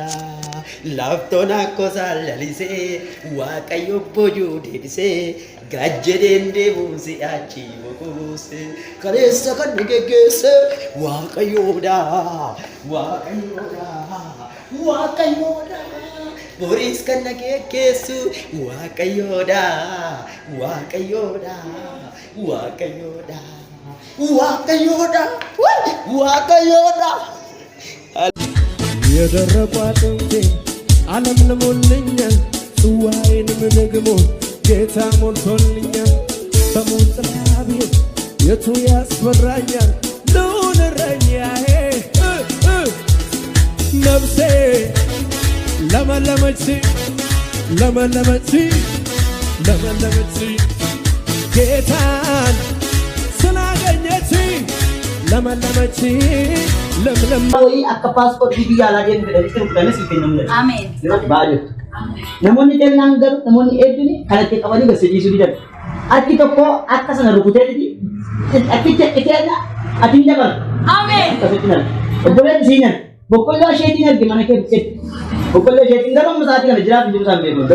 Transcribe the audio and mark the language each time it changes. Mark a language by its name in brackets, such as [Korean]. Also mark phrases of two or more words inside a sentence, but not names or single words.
[Oromo] laftoon akka saalalisee waaqayyo boojuu deebisee gajjedheen deemuumsi achi boqu buuse kaleessa kan na geggeesse waaqayyoodha waaqayyoodha waaqayyoodha boris kan na geggeessu waaqayyoodha waaqayyoodha waaqayyoodha waaqayyoodha waaqayyoodha [Amharic] የደረቁ አጥንቴ ዓለም ለሞልኛል ጽዋዬንም ደግሞ ጌታ ሞልቶልኛል በሞት ጥላ ብሄድ የቱ ያስፈራኛል ልዑል እረኛዬ ነፍሴ ለመለመች ለመለመች ለመለመች ጌታን ስላገኘች ለመለመች ለምለም [Oromo] ወይ akka passport biyya ala deemu fedhanii fudhanii siif kennamu. Ameen. Baay'ee. Namoonni deemnaan garuu namoonni hedduun kanatti qabanii gassiisuu didan. Ati tokko akka sana rukuteeti akkicha iteedha ati hin dabalu. Ameen. Akkasitti nal. Obboleen siinan boqqolloo isheetiin arge mana keessatti. Boqqolloo isheetiin garuu amma sa'aatii kana jiraatu jiru isaan beekamu.